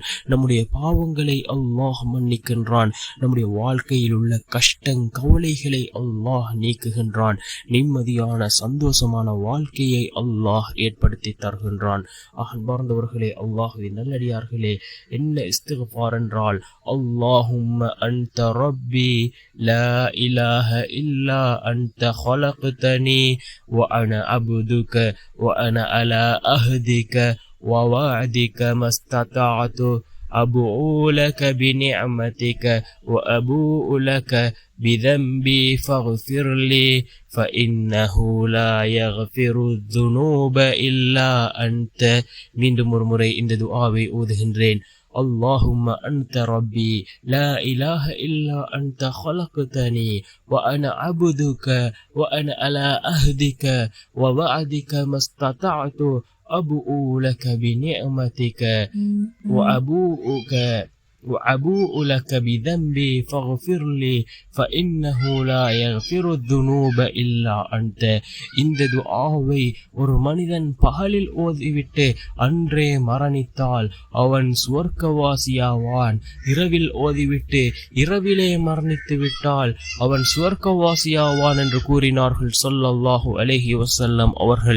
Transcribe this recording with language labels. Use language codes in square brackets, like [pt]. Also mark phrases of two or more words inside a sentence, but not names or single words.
[ta] நம்முடைய பாவங்களை அல்லாஹ் மன்னிக்கின்றான். நம்முடைய வாழ்க்கையில் உள்ள கஷ்டம் கவலைகளை அல்லாஹ் நீக்குகின்றான். நிம்மதியான சந்தோஷமான வாழ்க்கையை அல்லாஹ் அல்லாஹ் ஏற்படுத்தி தருகின்றான். அன்பார்ந்தவர்களே, அல்லாஹுவின் நல்லடியார்களே, என்ன இஸ்திக்ஃபார் என்றால், [ar] اللهم أنت ربي لا إله إلا أنت خلقتني وأنا عبدك وأنا على عهدك ووعدك ما استطعت أبوء لك بنعمتك وأبوء لك بذنبي فاغفر لي فإنه لا يغفر الذنوب إلا أنت. [ta] மீண்டும் ஒரு முறை இந்த துஆவை ஓதுகின்றேன். [ar] اللهم أنت ربي لا إله إلا أنت خلقتني وأنا عبدك وأنا على عهدك ووعدك ما استطعت أبوء لك بنعمتك وأبوء لك بذنبي فاغفر لي فإنه لا يغفر الذنوب إلا أنت. [ta] இந்த துஆவை ஒரு மனிதன் பகலில் ஓதிவிட்டு அன்றே மரணித்தால் அவன் சுவர்க்கவாசியாவான். இரவில் ஓதிவிட்டு இரவிலே மரணித்து விட்டால் அவன் சுவர்க்கவாசியாவான் என்று கூறினார்கள் [ar] صلى الله عليه وسلم [ta] அவர்கள்.